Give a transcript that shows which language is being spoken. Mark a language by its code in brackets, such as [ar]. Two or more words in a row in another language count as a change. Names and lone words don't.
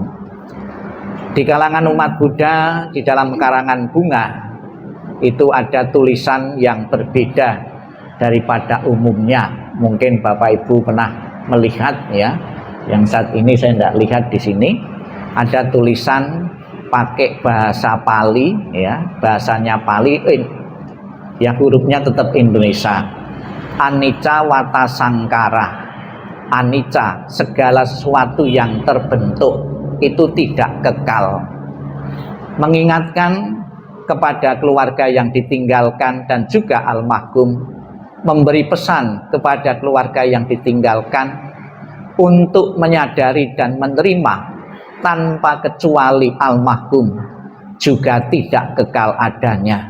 [id] Di kalangan umat Buddha, di dalam karangan bunga itu ada tulisan yang berbeda daripada umumnya. Mungkin Bapak Ibu pernah melihat ya, yang saat ini saya tidak lihat di sini. Ada tulisan pakai bahasa Pali ya, bahasanya Pali ya, hurufnya tetap Indonesia. [pi] Anicca wata sangkara. [id] Anicca, segala sesuatu yang terbentuk itu tidak kekal. Mengingatkan kepada keluarga yang ditinggalkan dan juga almarhum, memberi pesan kepada keluarga yang ditinggalkan untuk menyadari dan menerima tanpa kecuali almarhum juga tidak kekal adanya.